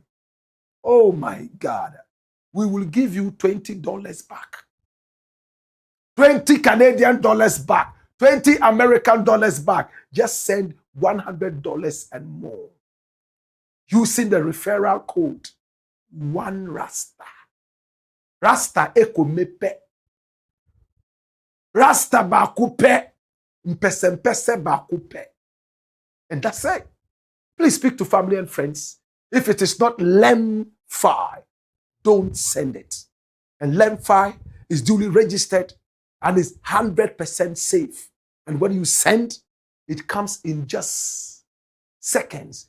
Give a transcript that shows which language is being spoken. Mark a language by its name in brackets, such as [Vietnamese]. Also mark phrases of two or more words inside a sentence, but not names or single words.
[English] Oh my God. We will give you $20 back. 20 Canadian dollars back. 20 American dollars back. Just send $100 and more using the referral code 1RASTA. [Lingala] Rasta eko mepe. Rasta ba coupe. Mpese ba coupe. [English] And that's it. Please speak to family and friends. If it is not Lemfi, don't send it. And Lemfi is duly registered and is 100% safe. And when you send, it comes in just seconds.